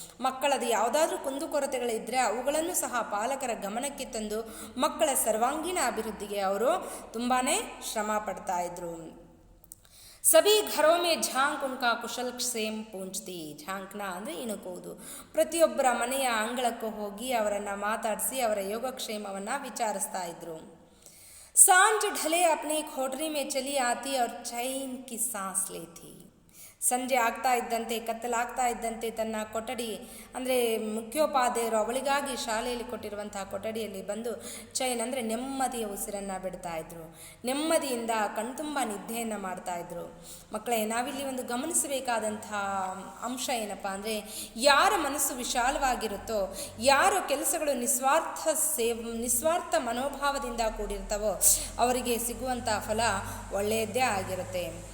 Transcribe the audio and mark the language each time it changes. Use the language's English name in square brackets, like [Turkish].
[Kannada] ಮಕ್ಕಳದು ಯಾವುದಾದ್ರೂ ಕುಂದುಕೊರತೆಗಳಿದ್ದರೆ ಅವುಗಳನ್ನು ಸಹ ಪಾಲಕರ ಗಮನಕ್ಕೆ ತಂದು ಮಕ್ಕಳ ಸರ್ವಾಂಗೀಣ ಅಭಿವೃದ್ಧಿಗೆ ಅವರು ತುಂಬಾ ಶ್ರಮ ಪಡ್ತಾ ಇದ್ರು. [Hindi] ಸಭಿ ಘರೋ ಮೇ ಝಾಂಕ್ ಉನ್ಕಾ ಕುಶಲ್ ಕ್ಷೇಮ್ ಪೂಂಚ್ತಿ. [Kannada] ಝಾಂಕ್ನ ಅಂದರೆ ಇಣುಕುವುದು. ಪ್ರತಿಯೊಬ್ಬರ ಮನೆಯ ಅಂಗಳಕ್ಕೂ ಹೋಗಿ ಅವರನ್ನು ಮಾತಾಡಿಸಿ ಅವರ ಯೋಗಕ್ಷೇಮವನ್ನು ವಿಚಾರಿಸ್ತಾ ಇದ್ರು. [Hindi] सांझ ढले अपनी खोटरी में चली आती और चैन की सांस लेती. [Kannada] ಸಂಜೆ ಆಗ್ತಾ ಇದ್ದಂತೆ, ಕತ್ತಲಾಗ್ತಾ ಇದ್ದಂತೆ ತನ್ನ ಕೊಠಡಿ ಅಂದರೆ ಮುಖ್ಯೋಪಾಧ್ಯಾಯರು ಅವಳಿಗಾಗಿ ಶಾಲೆಯಲ್ಲಿ ಕೊಟ್ಟಿರುವಂತಹ ಕೊಠಡಿಯಲ್ಲಿ ಬಂದು ಚೈನ್ ಅಂದರೆ ನೆಮ್ಮದಿಯ ಉಸಿರನ್ನು ಬಿಡ್ತಾ ಇದ್ರು. ನೆಮ್ಮದಿಯಿಂದ ಕಣ್ತುಂಬ ನಿದ್ದೆಯನ್ನು ಮಾಡ್ತಾ ಇದ್ರು. ಮಕ್ಕಳೇ, ನಾವಿಲ್ಲಿ ಒಂದು ಗಮನಿಸಬೇಕಾದಂಥ ಅಂಶ ಏನಪ್ಪ ಅಂದರೆ, ಯಾರ ಮನಸ್ಸು ವಿಶಾಲವಾಗಿರುತ್ತೋ, ಯಾರು ಕೆಲಸಗಳು ನಿಸ್ವಾರ್ಥ ಮನೋಭಾವದಿಂದ ಕೂಡಿರ್ತವೋ ಅವರಿಗೆ ಸಿಗುವಂಥ ಫಲ ಒಳ್ಳೆಯದ್ದೇ ಆಗಿರುತ್ತೆ.